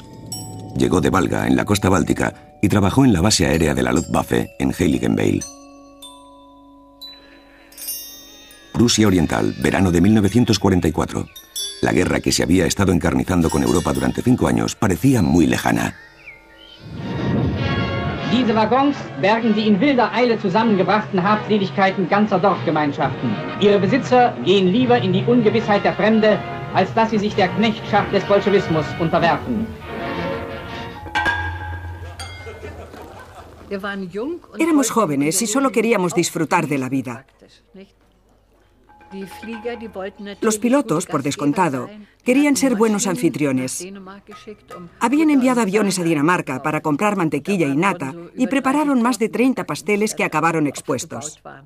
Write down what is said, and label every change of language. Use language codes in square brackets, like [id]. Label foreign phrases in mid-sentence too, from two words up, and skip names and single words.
[es] Llegó de Valga, en la costa báltica, y trabajó en la base aérea de la Luftwaffe en Heiligenbeil. Prusia Oriental, verano de 1944. La guerra que se había estado encarnizando con Europa durante 5 años parecía muy lejana. [de] Diese Waggons bergen die in wilder Eile zusammengebrachten Habseligkeiten ganzer Dorfgemeinschaften. Ihre Besitzer gehen lieber in die Ungewissheit der Fremde, als dass sie sich der Knechtschaft des Bolschewismus unterwerfen. [es] Éramos jóvenes y solo queríamos disfrutar de la vida. Los pilotos, por descontado, querían ser buenos anfitriones. Habían enviado aviones a Dinamarca para comprar mantequilla y nata y prepararon más de 30 pasteles que acabaron expuestos.